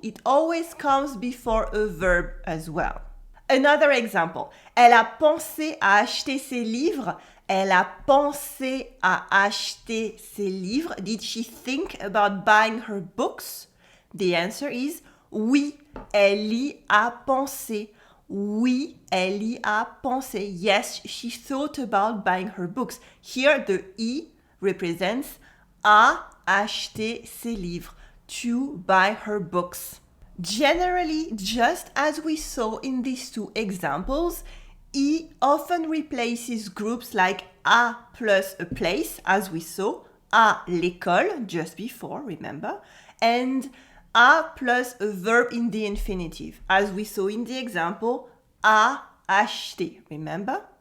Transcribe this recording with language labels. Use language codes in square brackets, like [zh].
[en] It always comes before a verb as well. Another example. [fr] Elle a pensé à acheter ses livres. Elle a pensé à acheter ses livres. [en] Did she think about buying her books? The answer is [fr] oui, elle y a pensé. Oui, elle y a pensé. [en] Yes, she thought about buying her books. Here, the I represents [fr] a acheter ses livres, [en] to buy her books. Generally, just as we saw in these two examples, I often replaces groups like a plus a place, as we saw, [fr] à l'école, [en] just before, remember, and a plus a verb in the infinitive, as we saw in the example, [fr] à acheter, [en] remember?